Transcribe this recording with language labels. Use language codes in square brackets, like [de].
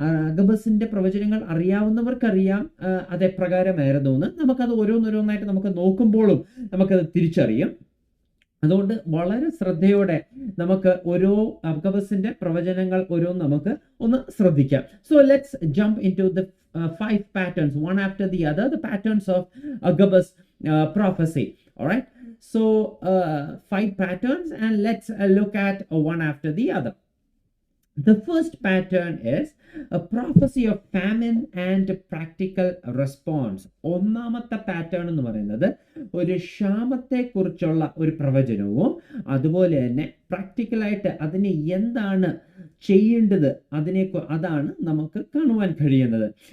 [ml] അഗബസിന്റെ പ്രവചനങ്ങൾ അറിയാവുന്നവർക്കറിയാം അതെപ്രകാരമായിരുന്നു എന്ന്. നമുക്കത് ഓരോന്നോരോന്നായിട്ട് നമുക്ക് നോക്കുമ്പോഴും നമുക്കത് തിരിച്ചറിയും. അതുകൊണ്ട് വളരെ ശ്രദ്ധയോടെ നമുക്ക് ഓരോ അഗബസിന്റെ പ്രവചനങ്ങൾ ഓരോന്ന് നമുക്ക് ഒന്ന് ശ്രദ്ധിക്കാം. [en] So let's jump into the 5 patterns, one after the other, the patterns of Agabus prophecy. All right, so 5 patterns, and let's look at one after the other. The first pattern is a prophecy of famine and practical response. [ml] ഒന്നാമത്തെ pattern എന്ന് പറയുന്നത് ഒരു ക്ഷാമത്തെ കുറിച്ചുള്ള ഒരു പ്രവചനവും അതുപോലെ തന്നെ പ്രാക്ടിക്കലായിട്ട് അതിനെ എന്താണ് ചെയ്യേണ്ടത് അതാണ് നമുക്ക് കാണുവാൻ കഴിയുന്നത്.